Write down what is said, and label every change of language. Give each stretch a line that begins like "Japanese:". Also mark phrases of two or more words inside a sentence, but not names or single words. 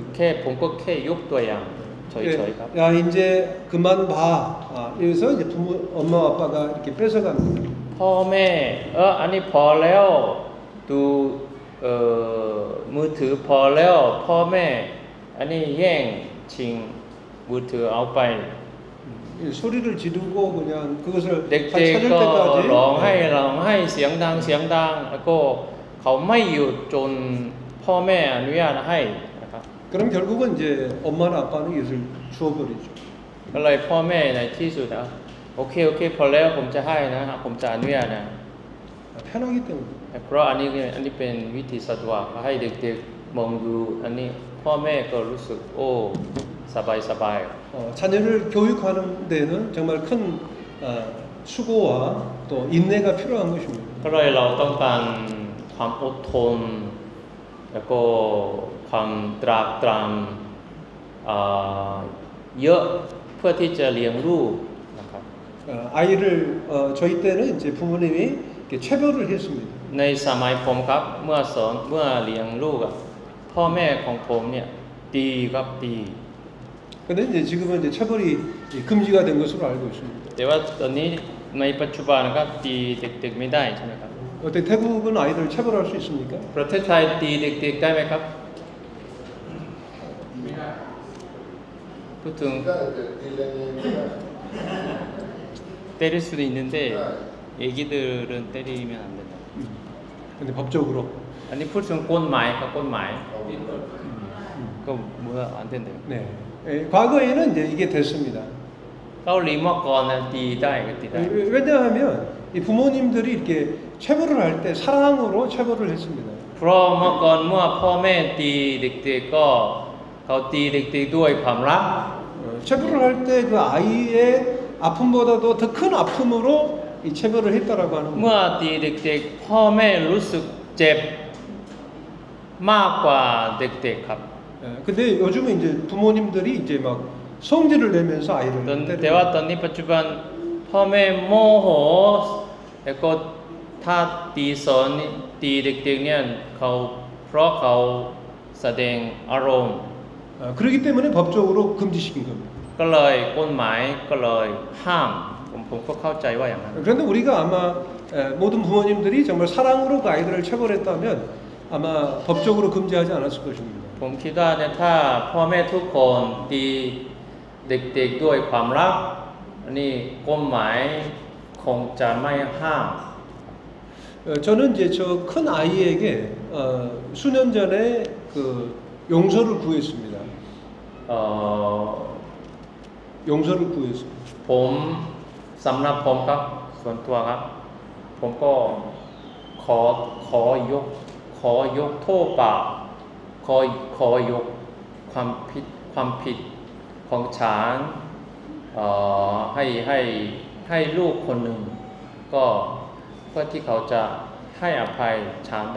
Thai: แค่ผมก็แค่ยกตัวอย่างเฉยๆครับ
Korean: 야 이제 그만 봐. 여기서 이제 엄마 아빠가 이렇게 뺏어갑니다.
Thai: พ่อแม่อันนี้พอแล้วดูมือถือพอแล้วพ่อแม่อันนี้แย่งชิงมือถือเอาไป
Korean: 소리를 지르고 그냥 그것을
Thai: เด็
Korean: 다
Thai: ก
Korean: 찾을
Thai: ๆก็
Korean: 때까지
Thai: ร้องให้เสียงดังแล้วก็เขาไม่หยุดจนพ่อแม่อนุญาตให้นะครับ
Korean: 그럼 결국은 이제 엄마나 아빠는 이것을 주워버리죠.
Thai: ก็เลยพ่อแม่ในที่สุดโอเคพอแล้วผมจะให้นะผมจะอนุญาตนะ
Korean: 편하기 때문에.
Thai: เพราะอันนี้เป็นวิธีสะดวกให้เด็กๆมองดูอันนี้พ่อแม่ก็รู้สึกโอ้สบาย
Korean: 자녀를 교육하는 데는 정말 큰 수고와 또 인내가 필요한 것입니다.
Thai: ก็เลยเราต้องการความอดทนแล้วก็ความตรากตรำเยอะเพื่อที่จะเลี้ยงลูกนะครับ
Korean: 아이를 저희 때는 이제 부모님이 이렇게 체벌을 했습니다.
Thai: ในสมัยผมครับเมื่อเลี้ยงลูกพ่อแม่ของผมเนี่ยตีครับตี
Korean: 근데 이제 지금은 이제 체벌이 금지가 된 것으로 알고 있습니다.
Thai: แต่ว่าตอนนี้ในปัจจุบันนะครับตีเด็กๆไม่ได้ใช่ไหมครับ
Korean: 어때 태국은 아이들 체벌할 수 있습니까?
Thai: ประเทศไทยตีเด็กๆได้ไหมครับพูดถึง
Korean: 그러니까 이제 딜레이가 때릴 수도 있는데 애기들은 때리면 안 된다. 근데 법적으로 아니 풀슨 꽃말 꽃말 그거 뭐야 안 된대요. 네. 과거에는 이제 이게 됐습니다.
Thai: เกาหลีเมื่อก่อนนะตีได้ก็ตีได้
Korean: 왜냐하면 이 부모님들이 이렇게 체벌을 할 때 사랑으로 체벌을 했습니다.
Thai: เพราะเมื่อก่อนเมื่อพ่อแม่ตีเด็กๆก็เขาตีเด็กๆด้วยความรัก
Korean: 체벌을 할 때 그 아이의 아픔보다도 더 큰 아픔으로 이 체벌을 했다라고 하는
Thai: เมื่อ
Korean: 거예요.
Thai: ตีเด็กๆพ่อแม่รู้สึกเจ็บมากกว่าเด็กๆครับ
Korean: 근데 요즘은 이제 부모님들이 이제 막 성질을 내면서 아이를
Thai: แต่ว่าตอนนี้ปัจจุบันพ่อแม่โมโหแล้วก็ถ้าตีเด็กๆเนี่ยเพราะเขาแสดงอารมณ์
Korean: 그렇기 때문에 법적으로 금지시킨 겁니다.
Thai: ก็เลยกฎหมายก็เลยห้ามผมก็เข้าใจว่าอย่างนั้น
Korean: 그런데 우리가 아마 모든 부모님들이 정말 사랑으로 그 아이들을 체벌했다면 아마 법적으로 금지하지 않았을 것입니다.
Thai: ผมคิดว่าเนี่ยถ้าพ่อแม่ทุกคนตีเด็กๆด้วยความรักอันนี้กฎหมายคงจะไม่ห้าม
Korean: 저는 이제 저 큰 아이에게 수년 전에 그 용서를 구했습니다. 용서를 구했습니다.
Thai: ผมสำหรับผมครับส่วนตัวครับผมก็ขอยกโทษบาปขอยกความผิดของฉันให้ลูกคนหนึ่งก็เพื่อที่เขาจะให้อภัยฉันได้